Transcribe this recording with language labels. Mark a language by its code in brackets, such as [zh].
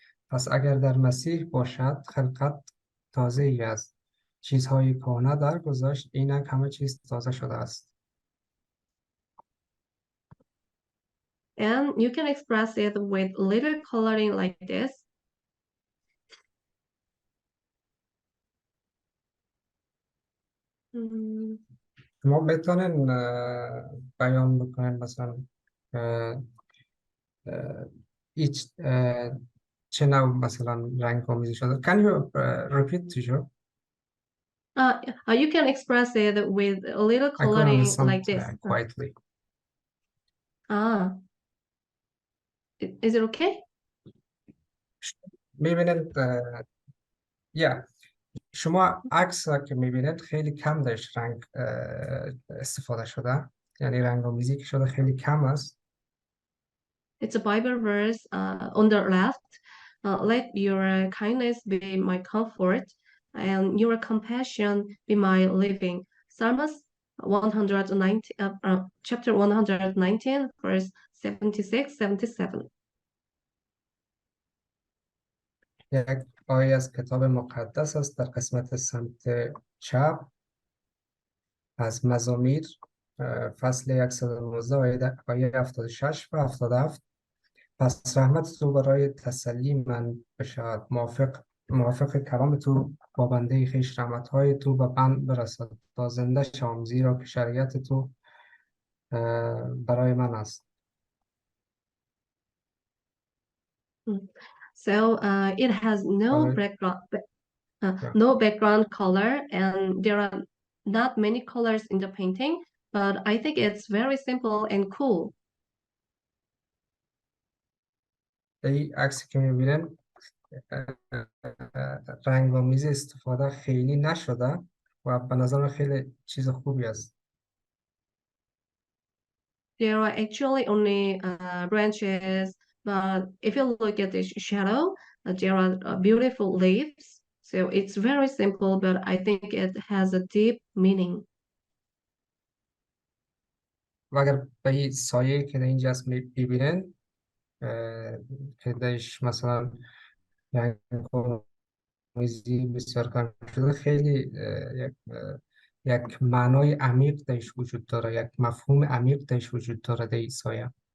[fa] پس اگر در مسیح باشد خلقت تازه ای است. چیزهای کهنه درگذشت، اینک همه چیز تازه شده است. [en] And you can express it with little coloring like this. [fa] شما بتونین بیان بکنین مثلا هیچ چه نوع مثلا رنگ آمیزی شده. [en] Can you repeat, teacher? You can express it with a little coloring like this. Quietly. Is it okay? [fa] میبینید شما عکس که میبینید خیلی کم داشت رنگ استفاده شده، یعنی رنگ آمیزی که شده خیلی کم است. [en] It's a Bible verse on the left. Let your kindness be my comfort and your compassion be my living. Psalms 119, chapter 119, verse 76, 77. [fa] یک آیه از کتاب مقدس است در قسمت سمت چپ از مزامیر فصل 119 آیه 76 و 77. پس رحمت تو برای تسلی من بشود، موافق کلام تو با بنده خویش رحمت‌های تو به من برسد تا زنده شوم، زیرا که شریعت تو برای من است. [en] So it has no background color, and there are not many colors in the painting, but I think it's very simple and cool. [fa] این عکسی که میبینن رنگ‌آمیزی استفاده خیلی نشده و به نظر خیلی چیز خوبی است. [en] There are actually only branches, but if you look at the shadow, there are beautiful leaves. So it's very simple, but I think it has a deep meaning. [fa] و اگر به این سایه که در اینجا هست ببینن که درش مثلا رنگ‌آمیزی بسیار کم شده، خیلی یک معنای عمیق درش وجود داره، یک مفهوم عمیق درش وجود داره در این سایه.